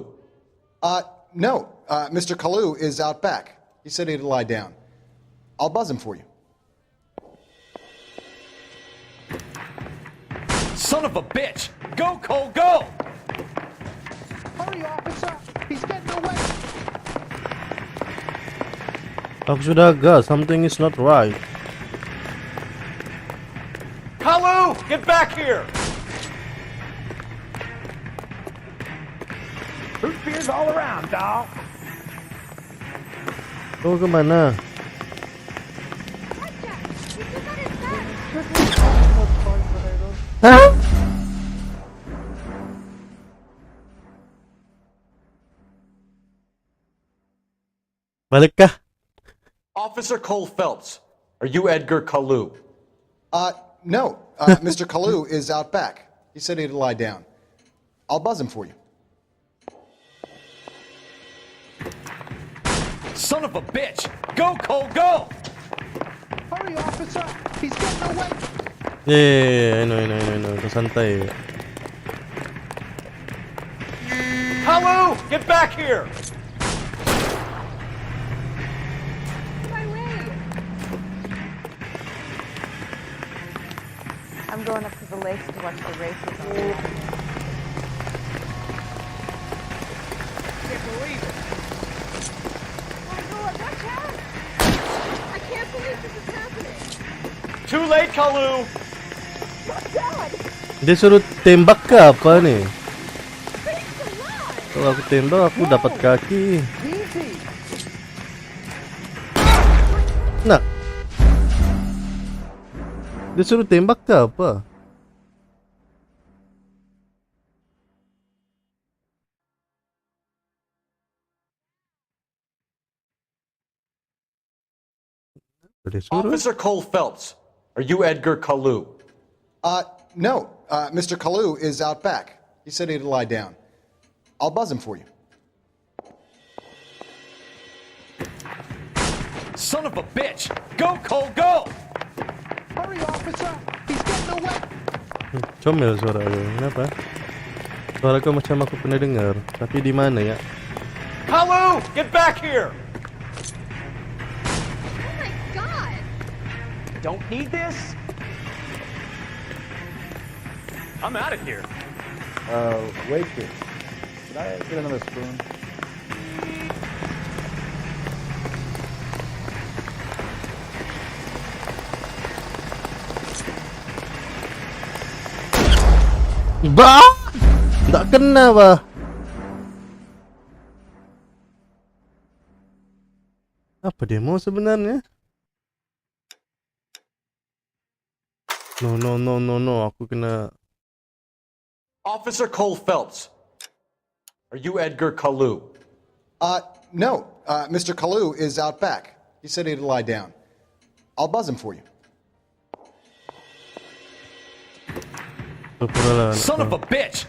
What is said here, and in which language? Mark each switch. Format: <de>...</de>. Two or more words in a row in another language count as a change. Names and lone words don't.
<en>No. Mr. Kalu is out back. He said he'd lie down. I'll buzz him for you. Son of a bitch! Go, Cole, go! Hurry, officer! He's getting away!</en> <ms>Aku sudah gas,</ms> <en>something is not right. Kalu, get back here! Root beers all around, dog.</en> <ms>Kau kemana? Hah? Balikkah?</ms> <en>Officer Cole Phelps, are you Edgar Kalu? No. Mr. Kalu is out back. He said he'd lie down. I'll buzz him for you. Son of a bitch! Go, Cole, go! Hurry, officer! He's getting away! Yeah, I know.</en> <ms>Kau santai.</ms> <en>Kalu, get back here! I'm going up to the lakes to watch the races. Can't believe it! Oh Lord, watch out! I can't believe this is happening! Too late, Kalu! Oh God!</en> <ms>Dia suruh tembak ke apa nih? Kalau aku tembak aku dapat kaki. Nah. Dia suruh tembak ke apa?</ms> <en>Officer Cole Phelps, are you Edgar Kalu? No. Mr. Kalu is out back. He said he'd lie down. I'll buzz him for you. Son of a bitch! Go, Cole, go! Hurry, officer! He's getting away!</en> <ms>Comel suara lu. Kenapa? Suara kau macam aku pernah dengar. Tapi di mana ya?</ms> <en>Kalu, get back here! Oh my God! Don't need this? I'm out of here. Waitress, could I get another spoon?</en> <ms>Bah! Tak kena bah. Apa dia mau sebenarnya? No. Aku kena.</ms> <en>Officer Cole Phelps, are you Edgar Kalu? No. Mr. Kalu is out back. He said he'd lie down. I'll buzz him for you. Son of a bitch!</en>